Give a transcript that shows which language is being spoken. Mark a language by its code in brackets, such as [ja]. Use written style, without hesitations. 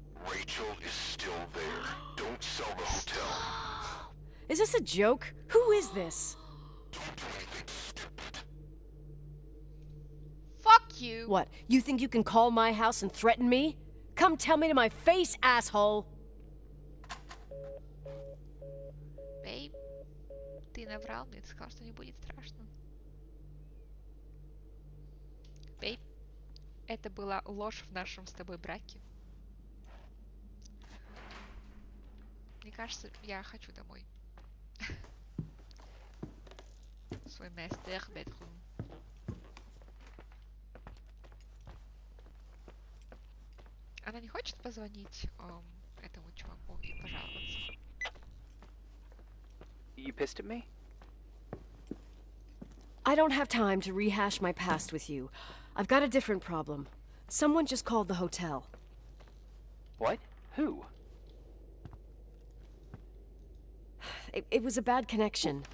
[en] Rachel is still there. Don't sell the hotel. Is this a joke? Who is this? Don't do anything stupid. Fuck you! What, you think you can call my house and threaten me? Come tell me to my face, asshole! [ru] Бейб, ты наврал мне, ты сказал, что не будет страшно. Бейб, это была ложь в нашем с тобой браке. Мне кажется, я хочу домой. [en] Свой master bedroom. [ru] Она не хочет позвонить этому чуваку и пожаловаться? [en] You pissed at me? I don't have time to rehash my past with you. I've got a different problem. Someone just called the hotel. What? Who? It was a bad connection.